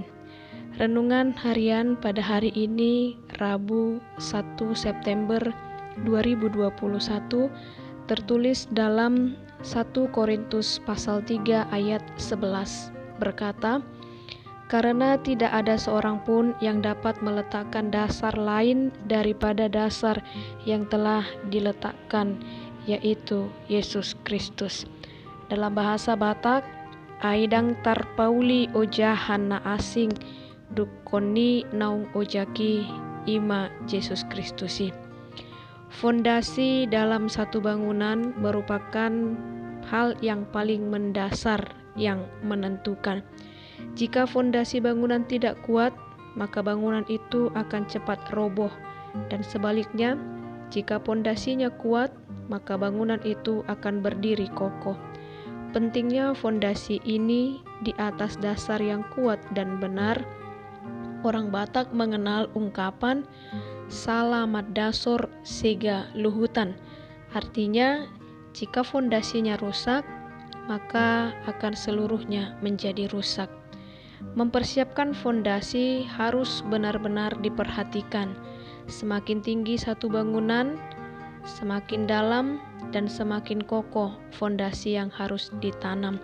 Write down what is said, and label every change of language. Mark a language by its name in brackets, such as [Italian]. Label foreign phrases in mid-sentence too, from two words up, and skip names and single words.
[Indonesian] Renungan harian pada hari ini, Rabu 1 September 2021, tertulis dalam 1 Korintus pasal 3 ayat 11 berkata, "Karena tidak ada seorang pun yang dapat meletakkan dasar lain daripada dasar yang telah diletakkan, yaitu Yesus Kristus." Dalam bahasa Batak, [Batak Toba] aidang tarpauli ojahan na asing dukoni naung ojaki ima Yesus Kristusi. [Indonesian] Fondasi dalam satu bangunan merupakan hal yang paling mendasar yang menentukan. Jika fondasi bangunan tidak kuat, maka bangunan itu akan cepat roboh, dan sebaliknya, jika fondasinya kuat, maka bangunan itu akan berdiri kokoh. Pentingnya fondasi ini di atas dasar yang kuat dan benar. Orang Batak mengenal ungkapan [Batak Toba] salamat dasor sega luhutan. [Indonesian] Artinya, jika fondasinya rusak, maka akan seluruhnya menjadi rusak. Mempersiapkan fondasi harus benar-benar diperhatikan. Semakin tinggi satu bangunan, semakin dalam dan semakin kokoh fondasi yang harus ditanam.